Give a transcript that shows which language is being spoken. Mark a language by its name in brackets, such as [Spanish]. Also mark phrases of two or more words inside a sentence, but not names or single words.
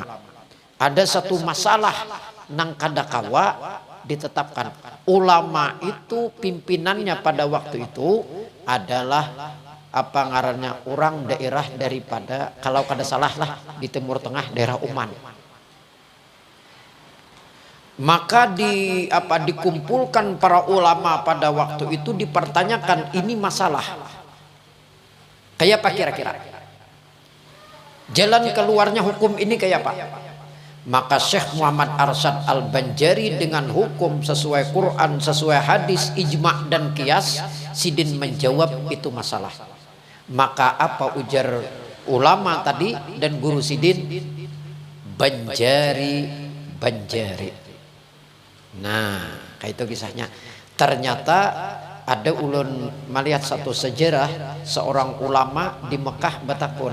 [Banjar] Ada satu masalah nang kadakawa ditetapkan ulama itu pimpinannya pada waktu itu adalah ngarannya orang daerah daripada kalau kada salah lah di Timur Tengah daerah Oman. [Indonesian] Maka dikumpulkan para ulama pada waktu itu dipertanyakan ini masalah. [Banjar] Kayak apa kira-kira? Jalan keluarnya hukum ini kayak apa? [Indonesian] Maka Syekh Muhammad Arsyad Al-Banjari dengan hukum sesuai Quran, sesuai hadis, ijma' dan qiyas, [Banjar] Sidin menjawab itu masalah. Maka apa ujar ulama tadi dan guru Sidin? Banjari. Nah, kayak itu kisahnya. Ternyata Ada ulun melihat satu sejarah seorang ulama di Mekah Batakun.